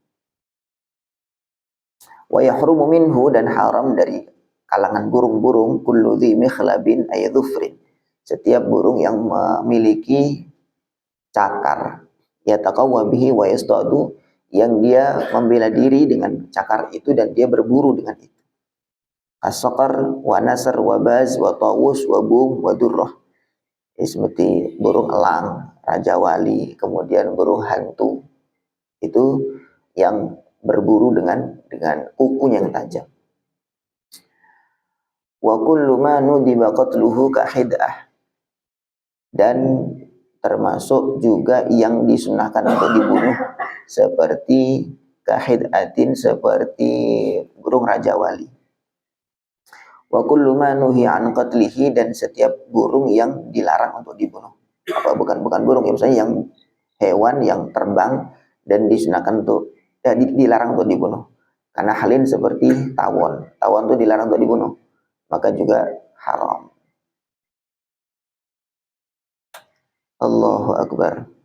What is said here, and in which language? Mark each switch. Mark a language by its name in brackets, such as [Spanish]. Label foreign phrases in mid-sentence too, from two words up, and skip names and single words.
[Arabic] Wa yahrumu minhu, [Indonesian] dan haram dari kalangan burung-burung, [Arabic] kullu dhi mikhlabin ay dhufrin, [Indonesian] setiap burung yang memiliki cakar, [Arabic] yataqawwa bihi wa yastadu, [Indonesian] yang dia membela diri dengan cakar itu dan dia berburu dengan itu. [Arabic] As-saqar wa nasr wa baz wa tawus wa bum wa durrah. [Indonesian] Seperti burung elang, raja wali, kemudian burung hantu. Itu yang berburu dengan kukunya yang tajam. [Arabic] Wa kullu ma nudiba qatluhu ka hid'ah, [Indonesian] dan termasuk juga yang disunahkan untuk dibunuh seperti kahid'atin, seperti burung raja wali. [Arabic] Wa kullu ma nuhi an qatlihi, [Indonesian] dan setiap burung yang dilarang untuk dibunuh. Bukan burung, ya misalnya yang hewan yang terbang dan disunahkan untuk dilarang untuk dibunuh. Karena halin seperti tawon itu dilarang untuk dibunuh, maka juga haram. [Arabic] Allahu Akbar.